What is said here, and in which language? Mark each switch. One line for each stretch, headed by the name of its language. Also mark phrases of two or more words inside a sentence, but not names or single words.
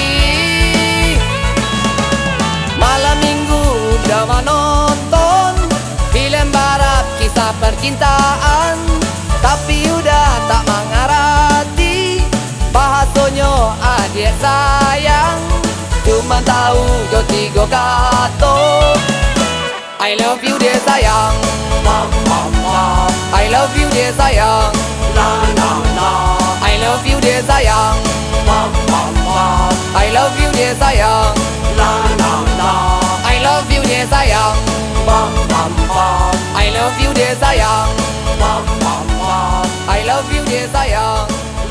Indonesian: Malam minggu udah menonton film barat kisah percintaan, tapi udah tak mengerti bahasanya adik sayang. Cuma tahu jo tiga kata,
English: I love you
Indonesian: dia sayang, Mom, mom, mom,
English: I love you
Indonesian: dia sayang, la, la, la.
English: I love you
Indonesian: dia sayang, Mom, mom, mom,
English: I love you
Indonesian: dia sayang, la, la, la.
English: I love you
Indonesian: dia sayang, Mom, mom, mom,
English: I love you
Indonesian: dia sayang, mom, mom, mom.
English: I love you
Indonesian: dia sayang.